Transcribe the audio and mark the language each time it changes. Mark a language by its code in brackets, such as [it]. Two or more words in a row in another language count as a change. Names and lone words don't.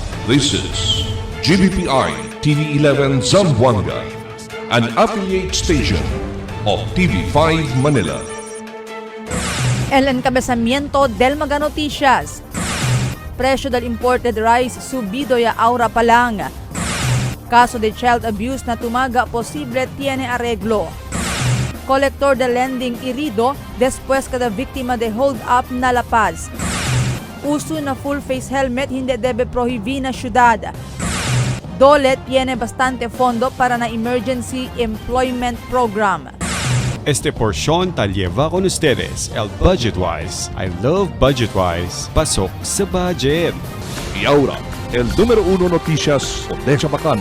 [en] This is GBPI TV11 Zamboanga, an affiliate station of TV5 Manila. [cbk] El encabezamiento del Mga Noticias. Presyo del [en] imported rice [cbk] subido ya aura pa lang. Caso de [en] child abuse [cbk] na tumaga posible tiene arreglo. Colector de lending irido después kada víctima de [en] hold up [cbk] na La Paz. Uso na [en] full face helmet [cbk] hindi debe prohibir na syudad. Dole tiene bastante fondo para na [en] emergency employment program. [cbk] Este porción tal lleva con ustedes el Budgetwise. [en] I love Budgetwise. [tl] Pasok sa budget. [cbk] Y ahora, el número 1 noticias de Chabacano.